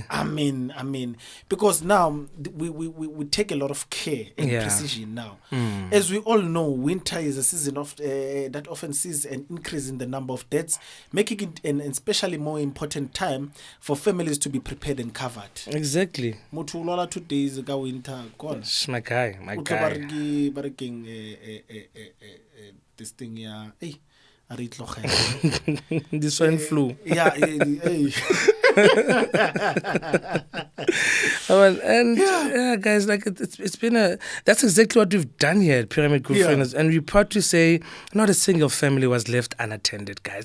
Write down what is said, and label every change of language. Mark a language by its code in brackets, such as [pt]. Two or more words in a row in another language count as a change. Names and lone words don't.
[en] I mean, because now we take a lot of care and precision now. As we all know, winter is a season of that often sees an increase in the number of deaths, making it an especially more important time for families to be prepared and covered. Exactly. [nso] Motho o lwala [en] 2 days [nso] ka winter gone. [en] My guy. [nso] Ba re keng, [en] this thing [nso] a re itlogela. [en] The swine flu. Yeah. Guys, like it's been that's exactly what we've done here at Pyramid Group Finance, and we're proud to say not a single family was left unattended, guys.